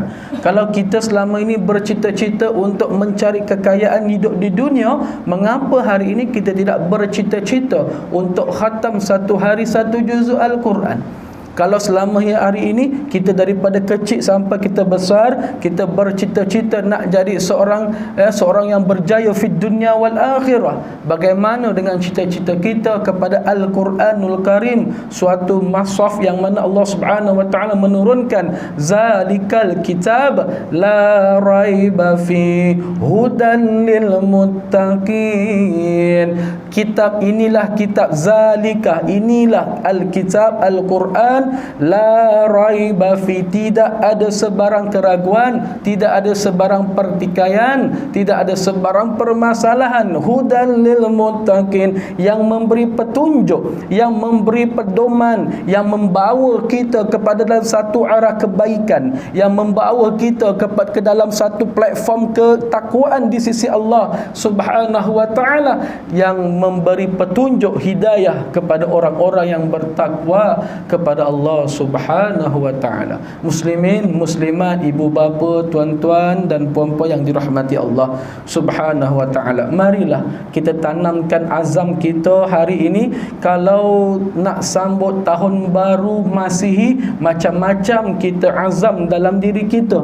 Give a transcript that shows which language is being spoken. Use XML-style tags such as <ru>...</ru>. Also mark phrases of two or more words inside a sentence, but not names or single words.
<ms>Kalau kita selama ini bercita-cita untuk mencari kekayaan hidup di dunia, mengapa hari ini kita tidak bercita-cita untuk khatam satu hari satu juzuk Al-Quran? Kalau selama hari ini kita daripada kecil sampai kita besar, kita bercita-cita nak jadi seorang yang berjaya</ms> <ar>fid dunya wal akhirah.</ar> <ms>Bagaimana dengan cita-cita kita kepada Al-Quranul Karim, suatu mashaf yang mana Allah</ms> <ar>Subhanahu wa taala</ar> <ms>menurunkan</ms> <ar>zalikal kitab la raiba fi hudan lil muttaqin.</ar> <ms>Kitab inilah kitab, zalika inilah al-kitab Al-Quran,</ms> <ar>la raiba fi,</ar> <ms>tidak ada sebarang keraguan, tidak ada sebarang pertikaian, tidak ada sebarang permasalahan.</ms> <ar>Hudan lil muttaqin,</ar> <ms>yang memberi petunjuk, yang memberi pedoman, yang membawa kita kepada dalam satu arah kebaikan, yang membawa kita ke dalam satu platform ketakwaan di sisi Allah</ms> <ar>Subhanahu wa taala,</ar> <ms>yang memberi petunjuk hidayah kepada orang-orang yang bertakwa kepada Allah</ms> <ar>Subhanahu wa taala.</ar> <ms>Muslimin, muslimat, ibu bapa, tuan-tuan dan puan-puan yang dirahmati Allah</ms> <ar>Subhanahu wa taala,</ar> <ms>marilah kita tanamkan azam kita hari ini. Kalau nak sambut tahun baru Masihi, macam-macam kita azam dalam diri kita.</ms>